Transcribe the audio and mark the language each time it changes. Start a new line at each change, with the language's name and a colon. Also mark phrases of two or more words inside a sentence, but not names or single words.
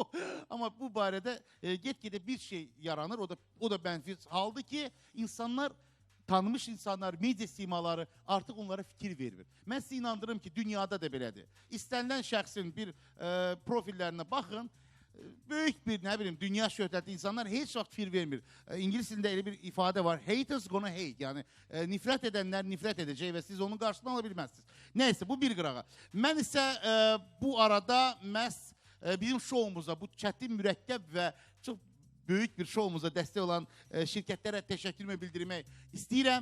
Azerbaijani: Amma bu barədə get-gedə bir şey yaranır, o da mənfi haldır ki, insanlar, tanımış insanlar, media simaları artıq onlara fikir vermir. Mən sizə inandırım ki, dünyada da belədir. İstənilən şəxsin bir profillərinə baxın, böyük bir, nə bilim, dünya şöhrətli insanlar heç vaxt fikir vermir. İngilis dilində elə bir ifadə var,
English: haters gonna hate,
Azerbaijani: yəni nifrət edənlər nifrət edəcək və siz onun qarşısını ala bilməzsiniz. Nəysə, bu bir qırağa. Mən isə bu arada məhz bizim şoumuza, bu çətin, mürəkkəb və çox böyük bir şoumuza dəstək olan şirkətlərə təşəkkürümü bildirmək istəyirəm.